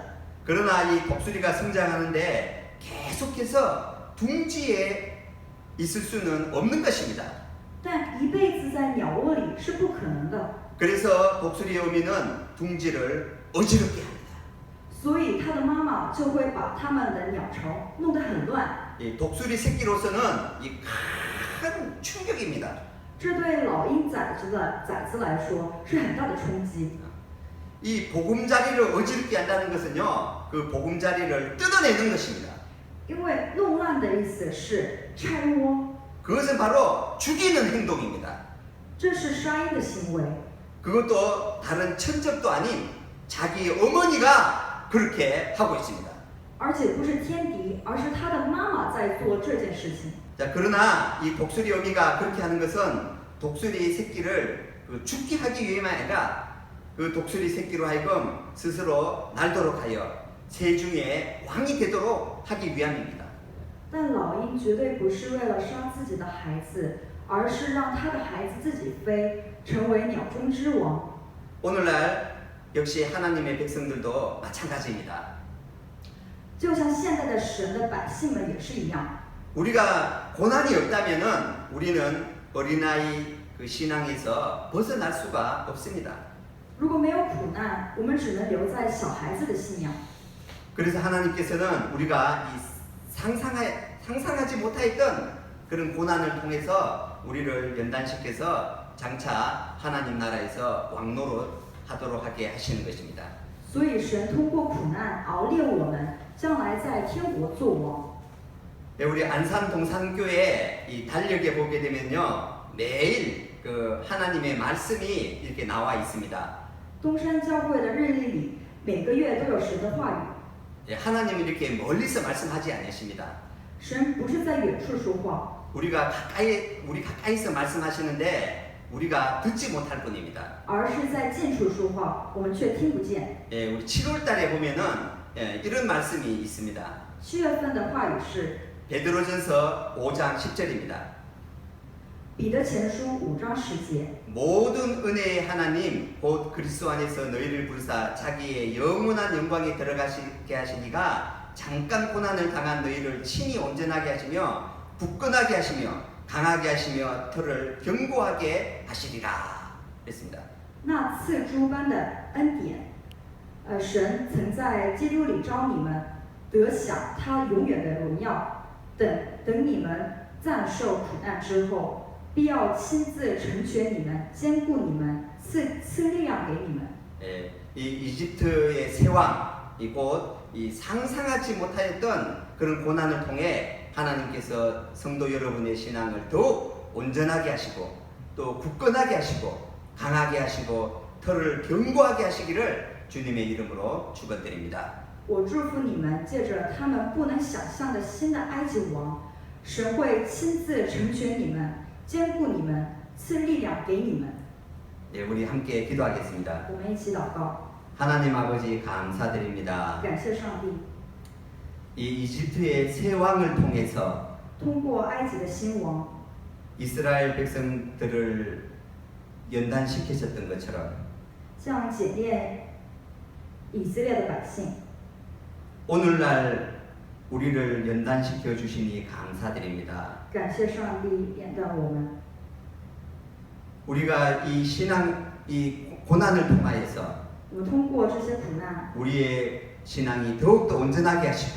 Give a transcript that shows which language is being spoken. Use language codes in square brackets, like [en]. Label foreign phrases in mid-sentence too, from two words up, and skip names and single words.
[ko] 그러나 이 독수리가 성장하는데 계속해서 둥지에 있을 수는 없는 것입니다. [zh] 但一辈子在鸟窝里是不可能的， [ko] 그래서 독수리의 어미는 둥지를 어지럽게 합니다. [zh] 所以它的妈妈就会把它们的鸟巢弄得很乱。 [ko] 이 독수리 새끼로서는 이 큰 충격입니다. [zh] 这对老鹰崽子来说是很大的冲击。 [ko] 이 보금자리를 어지럽게 한다는 것은요, 그 보금자리를 뜯어내는 것입니다. [zh] 因为弄烂的意思是拆窝， [ko] 그것은 바로 죽이는 행동입니다. [zh] 这是杀鹰的行为， [ko] 그것도 다른 천적도 아닌 자기 어머니가 그렇게 하고 있습니다. [zh] 而且不是天敌，而是他的妈妈在做这件事情。 [ko] 자, 그러나 이 독수리 어미가 그렇게 하는 것은 독수리 새끼를 죽게 하기 위함이 아니라 그 독수리 새끼로 하여금 스스로 날도록 하여 세중의 왕이 되도록 하기 위함입니다. [zh] 但老鹰绝对不是为了杀自己的孩子，而是让他的孩子自己飞，成为鸟中之王。 [ko] 오늘날 역시 하나님의 백성들도 마찬가지입니다. [zh] 就像现在的神的百姓们也是一样。 [ko] 우리가 고난이 없다면은 우리는 어린아이 그 신앙에서 벗어날 수가 없습니다. [zh] 如果没有苦难，我们只能留在小孩子的信仰。 [ko] 그래서 하나님께서는 우리가 이 상상하지 못했던 그런 고난을 통해서 우리를 연단시켜서 장차 하나님 나라에서 왕노릇 하도록 하게 하시는 것입니다. [zh] 所以神通过苦难熬炼我们，将来在天国做王。 [ko] 네, 우리 안산 동산교회 이 달력에 보게 되면요, 매일 그 하나님의 말씀이 이렇게 나와 있습니다. [zh] 东山教会的日历里，每个月都有神的话语。 [ko] 예, 하나님은 이렇게 멀리서 말씀하지 않으십니다. [zh] 神不是在远处说话， [ko] 우리 가까이서 말씀하시는데 우리가 듣지 못할 뿐입니다. [zh] 而是在近处说话，我们却听不见。 [ko] 예, 우리 7월 달에 보면은 이런 말씀이 있습니다. [zh] 7 月份的话语是 [ko] 베드로전서 5장 10절입니다. [zh] 彼得前书5章10节。 [ko] 모든 은혜의 하나님 곧 그리스도 안에서 너희를 부르사 자기의 영원한 영광에 들어가시게 하시니가 잠깐 고난을 당한 너희를 친히 온전하게 하시며 굳건하게 하시며 강하게 하시며 터를 견고하게 하시리라 했습니다. [zh] 那赐诸般的恩典，神曾在基督里招你们，得享他永远的荣耀。等你们暂受苦难之后，必要亲自成全你们，坚固你们，赐力量给你们。 [ko] 예, 이 이집트의 세왕 이곳 이 상상하지 못하였던 그런 고난을 통해 하나님께서 성도 여러분의 신앙을 더욱 온전하게 하시고 또 굳건하게 하시고 강하게 하시고 터를 견고하게 하시기를 주님의 이름으로 축원드립니다. [zh] 我祝福你们，借着他们不能想象的新的埃及王，神会亲自成全你们，坚固你们，赐力量给你们。 [ko] 예, 우리 함께 기도하겠습니다. [zh] 我们一起祷告， [ko] 하나님 아버지 감사드립니다. [zh] 感谢上帝， [ko] 이 이집트의 새 왕을 통해서 [zh] 通过埃及的新王， [ko] 이스라엘 백성들을 연단시키셨던 것처럼 [zh] 像检验以色列的百姓。 [ko] 오늘날 우리를 연단시켜 주시니 감사드립니다. [zh] 感谢上帝引导我们， [ko] 우리가 이 신앙 이 고난을 통하여서 [zh] 我们通过这些苦难， [ko] 우리의 신앙이 더욱더 온전하게 하시고